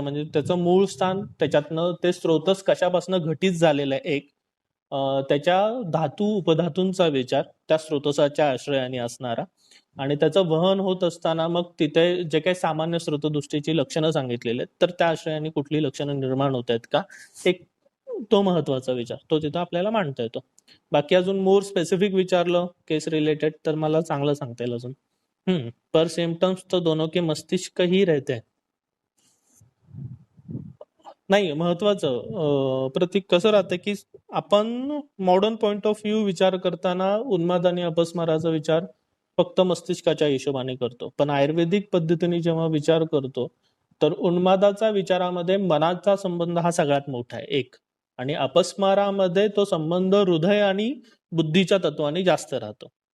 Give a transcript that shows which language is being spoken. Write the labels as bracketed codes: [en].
[mr] म्हणजे त्याचं मूळ स्थान, त्याच्यातनं ते स्रोतस कशापासून घटित झालेलं आहे एक, त्याच्या धातू उपधातूंचा विचार त्या स्रोतसाच्या आश्रयाने असणारा, आणि त्याचं वहन होत असताना मग तिथे जे काही सामान्य स्रोतदृष्टीची लक्षणं सांगितलेली आहेत तर त्या आश्रयाने कुठली लक्षणं निर्माण होत आहेत का, एक तो महत्वाचा विचार तो तिथं आपल्याला मांडता येतो. बाकी अजून मोर स्पेसिफिक विचारलं केस रिलेटेड तर मला चांगलं सांगता येईल अजून. [hi] पर सिम्टम्स तो दोनों के मस्तिष्क ही रहते हैं. [mr] नाही, महत्वाचं प्रतीक कसं राहतं की आपण मॉडर्न पॉइंट ऑफ व्ह्यू विचार करताना उन्माद आणि अपस्माराचा विचार फक्त मस्तिष्काच्या हिशोबाने करतो, पण आयुर्वेदिक पद्धतीने जेव्हा विचार करतो तर उन्मादाचा विचारामध्ये मनाचा संबंध हा सगळ्यात मोठा आहे एक, आणि अपस्मारामध्ये तो संबंध हृदय आणि बुद्धीच्या तत्वाने जास्त राहतो.